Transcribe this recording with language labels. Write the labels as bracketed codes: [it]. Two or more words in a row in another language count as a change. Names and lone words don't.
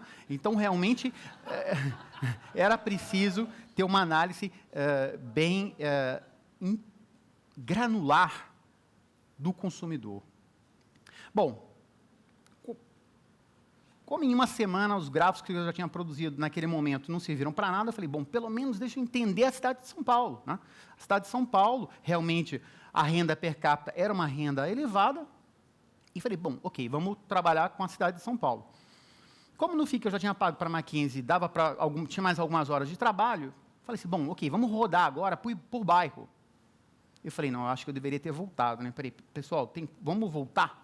[pt] Então, realmente, era preciso ter uma análise bem granular do consumidor. Bom, como em uma semana os gráficos que eu já tinha produzido naquele momento não serviram para nada, eu falei, bom, pelo menos deixa eu entender a cidade de São Paulo. Né? A cidade de São Paulo, realmente, a renda per capita era uma renda elevada, e falei, bom, ok, vamos trabalhar com a cidade de São Paulo. Como no FII que eu já tinha pago para a Mackenzie, tinha mais algumas horas de trabalho, falei assim, bom, ok, vamos rodar agora por bairro. Eu falei, não, eu acho que eu deveria ter voltado. Né? Peraí, pessoal, vamos voltar?